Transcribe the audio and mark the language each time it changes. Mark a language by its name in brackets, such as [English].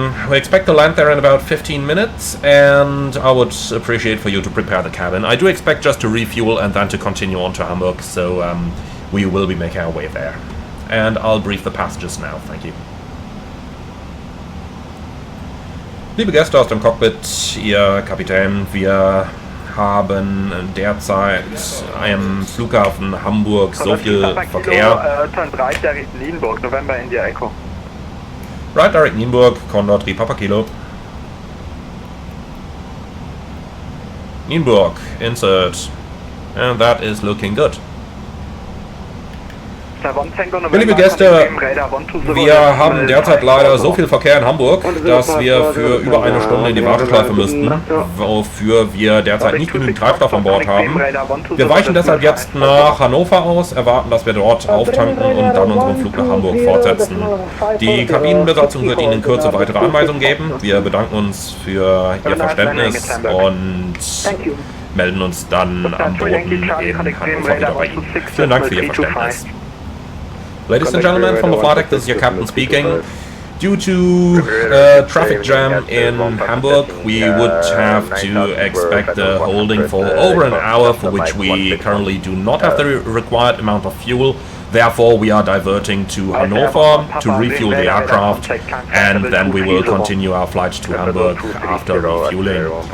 [English] We expect to land there in about 15 minutes, and I would appreciate for you to prepare the cabin. I do expect just to refuel and then to continue on to Hamburg, so we will be making our way there. And I'll brief the passengers now, thank you. [German] Liebe Gäste aus dem Cockpit, Ihr Kapitän, wir haben derzeit am Flughafen Hamburg so viel Verkehr. [English] Turn right direct Nienburg, November India Echo. Right direct Nienburg, Condor 3 Papa Kilo. Nienburg, insert. And that is looking good. [German] Liebe Gäste, wir haben derzeit leider so viel Verkehr in Hamburg, dass wir für über eine Stunde in die Warteschleife müssten, wofür wir derzeit nicht genügend Treibstoff an Bord haben. Wir weichen deshalb jetzt nach Hannover aus, erwarten, dass wir dort auftanken und dann unseren Flug nach Hamburg fortsetzen. Die Kabinenbesatzung wird Ihnen in Kürze weitere Anweisungen geben. Wir bedanken uns für Ihr Verständnis und melden uns dann am Boden in Hannover wieder bei Ihnen. Vielen Dank für Ihr Verständnis. [English] Ladies and gentlemen, from the flight deck, this is your captain speaking. Due to traffic jam in Hamburg, we would have to expect a holding for over an hour, for which we currently do not have the required amount of fuel. Therefore, we are diverting to Hannover to refuel the aircraft, and then we will continue our flight to Hamburg after refueling.